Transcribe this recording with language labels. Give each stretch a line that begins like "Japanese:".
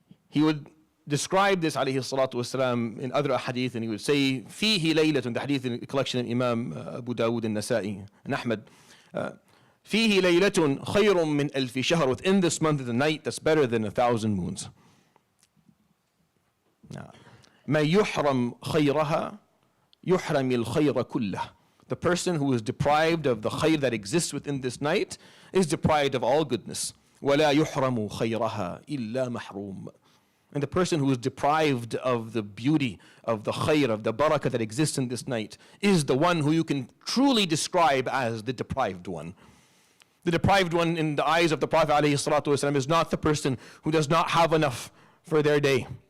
English: He would describe this alayhi salatu wasalam in other hadith, and he would say,
Arabic: فيه ليلة,
English: in the hadith in the collection of Imam Abu Dawud and Nasa'i and Ahmad,
Arabic: فيه ليلة خير من ألف شهر,
English: within this month is a night that's better than 1,000 moons.
Arabic: ما يحرم خيرها يحرم الخير كله.
English: The person who is deprived of the khayr that exists within this night is deprived of all goodness.
Arabic: ولا يحرم خيرها إلا محروم.
English: And the person who is deprived of the beauty, of the khair, of the barakah that exists in this night is the one who you can truly describe as the deprived one. The deprived one in the eyes of the Prophet ﷺ is not the person who does not have enough for their day.